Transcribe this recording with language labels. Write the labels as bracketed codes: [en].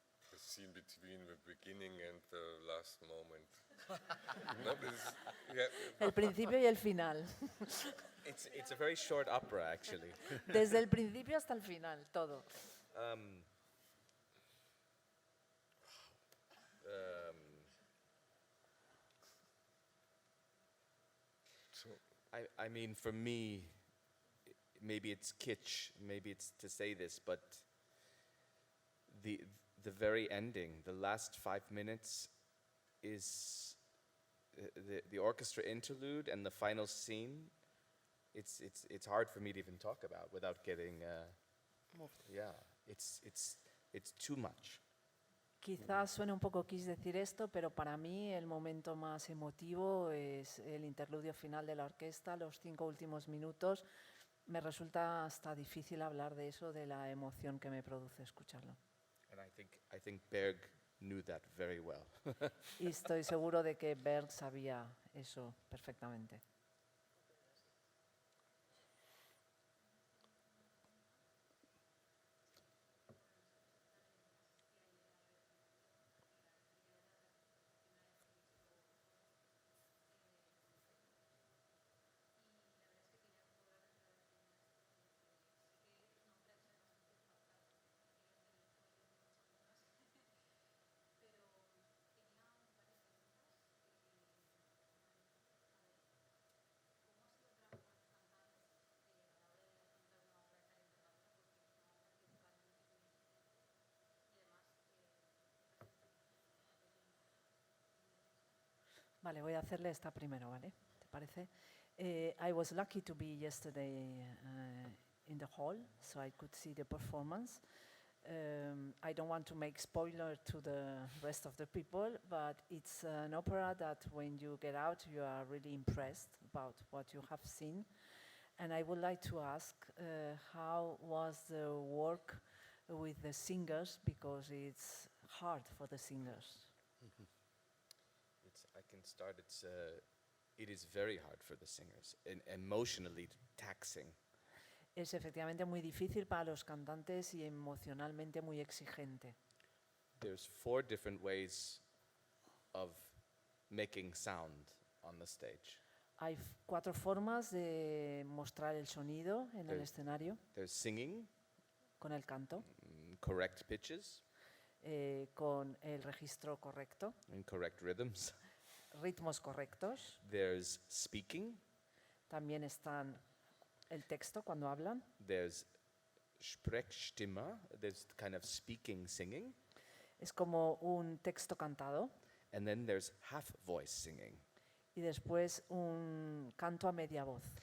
[en] The scene between the beginning and the last moment. [es] No, El principio y el final. [en] It's a very short opera, actually. [es] Desde el principio hasta el final, todo. [en] So, I mean, for me, maybe it's kitsch, maybe it's to say this, but the very ending, the last 5 minutes, is the orchestra interlude and the final scene. It's hard for me to even talk about without getting. Yeah, it's too much. [es] Quizás suene un poco quis decir esto, pero para mí el momento más emotivo es el interludio final de la orquesta, los 5 últimos minutos. Me resulta hasta difícil hablar de eso, de la emoción que me produce escucharlo. [en] And I think Berg knew that very well. [es] Y estoy seguro de que Berg sabía eso perfectamente. Vale, voy a hacerle esta primero, ¿vale? ¿Te parece? [en] I was lucky to be yesterday in the hall, so I could see the performance. I don't want to make spoiler to the rest of the people, but it's an opera that when you get out, you are really impressed about what you have seen. And I would like to ask how was the work with the singers, because it's hard for the singers. I can start. It is very hard for the singers and emotionally taxing. [es] Es efectivamente muy difícil para los cantantes y emocionalmente muy exigente. [en] There's 4 different ways of making sound on the stage. [es] Hay 4 formas de mostrar el sonido en el escenario, [en] There's singing, [es] con el canto, [en] correct pitches, [es] con el registro correcto, [en] and correct rhythms. [es] ritmos correctos. [en] There's speaking, [es] También están el texto cuando hablan. [en] there's Sprechstimme, there's kind of speaking, singing, [es] Es como un texto cantado. [en] and then there's half voice singing. [es] Y después un canto a media voz.